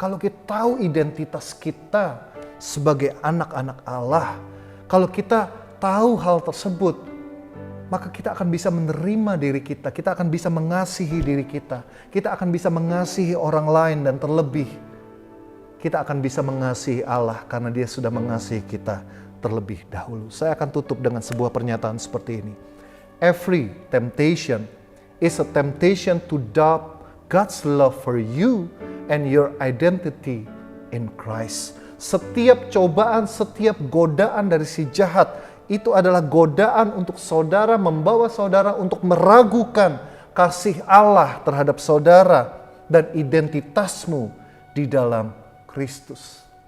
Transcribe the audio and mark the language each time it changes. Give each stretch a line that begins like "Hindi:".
Indonesian: Kalau kita tahu identitas kita sebagai anak-anak Allah, kalau kita tahu hal tersebut, maka kita akan bisa menerima diri kita, kita akan bisa mengasihi diri kita akan bisa mengasihi orang lain, dan terlebih kita akan bisa mengasihi Allah karena Dia sudah mengasihi kita terlebih dahulu. Saya akan tutup dengan sebuah pernyataan seperti ini.
English: Every temptation is a temptation to doubt God's love for you and your identity in Christ.
Indonesian: Setiap cobaan, setiap godaan dari si jahat, itu adalah godaan untuk saudara, membawa saudara untuk meragukan kasih Allah terhadap saudara dan identitasmu di dalam Kristus.